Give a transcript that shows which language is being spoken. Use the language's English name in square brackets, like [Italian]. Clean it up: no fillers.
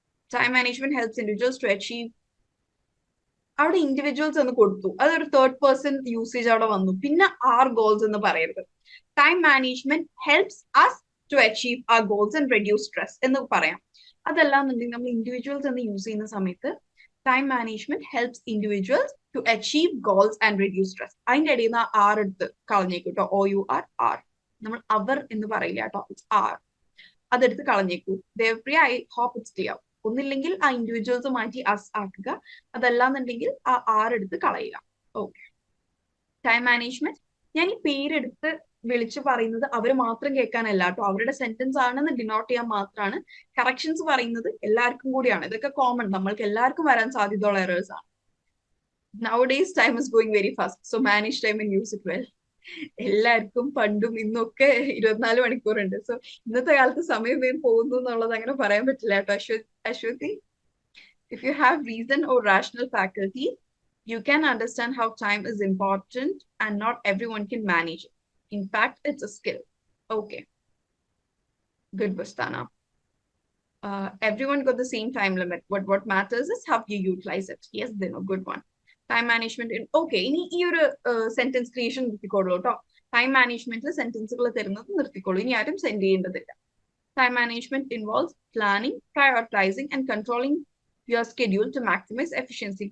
[English] Time management helps individuals to achieve. [Malayalam] അവിടെ individuals എന്ന് കൊടുത്തു, അതൊരു തേർഡ് പേഴ്സൺ യൂസേജ് അവിടെ വന്നു. പിന്നെ ആർ ഗോൾസ് എന്ന് പറയരുത്. [English] time management helps us to achieve our goals and reduce stress [Malayalam] എന്ന് പറയാം. അതല്ലാന്നുണ്ടെങ്കിൽ നമ്മൾ ഇൻഡിവിജ്വൽസ് എന്ന് യൂസ് ചെയ്യുന്ന സമയത്ത് [English] Time management helps individuals to achieve goals and reduce stress. [Malayalam] അതിന്റെ ഇടയിൽ നിന്ന് ആർ എടുത്ത് കളഞ്ഞേക്കും കേട്ടോ. OUR. നമ്മൾ അവർ എന്ന് പറയില്ല കേട്ടോ, [English] It's our. [Malayalam] അതെടുത്ത് കളഞ്ഞേക്കൂ. Devapriya, [English] I hope it's clear. [Malayalam] ഒന്നില്ലെങ്കിൽ ആ ഇൻഡിവിജ്വൽസ് മാറ്റി അസ് ആക്കുക, അതല്ലാന്നുണ്ടെങ്കിൽ ആ ആർ എടുത്ത് കളയുക. ഓക്കെ. ടൈം മാനേജ്മെന്റ്, ഞാൻ ഈ പേരെടുത്ത് വിളിച്ചു പറയുന്നത് അവർ മാത്രം കേൾക്കാനല്ല കേട്ടോ, അവരുടെ സെന്റൻസ് ആണെന്ന് ഡിനോട്ട് ചെയ്യാൻ മാത്രമാണ്. കറക്ഷൻസ് പറയുന്നത് എല്ലാവർക്കും കൂടിയാണ്. ഇതൊക്കെ കോമൺ, നമ്മൾക്ക് എല്ലാവർക്കും വരാൻ സാധ്യതയുള്ള എറേഴ്സ് ആണ്. [English] Nowadays time is going very fast, so manage time and use it well. [Malayalam] എല്ലാവർക്കും പണ്ടും ഇന്നൊക്കെ 24 മണിക്കൂറുണ്ട്. സോ ഇന്നത്തെ കാലത്ത് സമയം വേഗം പോകുന്നു എന്നുള്ളത് അങ്ങനെ പറയാൻ പറ്റില്ല കേട്ടോ. [English] Ashwati, if you have reason or rational faculty, you can understand how time is important and not everyone can manage it. In fact, it's a skill. Okay. Good, Bustana. Everyone got the same time limit. What matters is how you utilize it. Yes, then a good one. Time management. [Malayalam] Okay, ഇനി ഈ ഒരു sentence creation നിർത്തിക്കോളൂ കേട്ടോ. Time മാനേജ്മെന്റിൽ സെന്റൻസുകൾ തരുന്നത് നിർത്തിക്കോളൂ, ഇനി ആരും send ചെയ്യേണ്ടതില്ല. [English] Time management involves planning, prioritising and controlling your schedule to maximise efficiency.